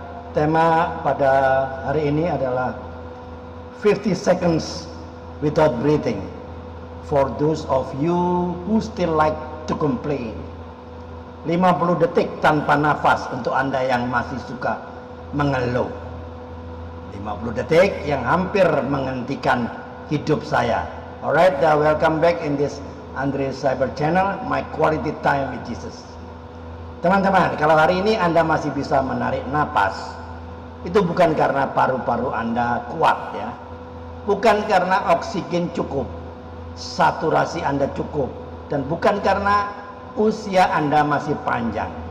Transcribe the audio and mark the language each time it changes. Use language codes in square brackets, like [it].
[id] Tema pada hari ini adalah [en] 50 seconds without breathing. For those of you who still like to complain. [id] 50 detik tanpa nafas untuk Anda yang masih suka mengeluh. 50 detik yang hampir menghentikan hidup saya. [en] Alright, welcome back in this Andre Cyber Channel, my quality time with Jesus. [id] Teman-teman, kalau hari ini Anda masih bisa menarik napas, itu bukan karena paru-paru Anda kuat ya, bukan karena oksigen cukup, saturasi Anda cukup, dan bukan karena usia Anda masih panjang.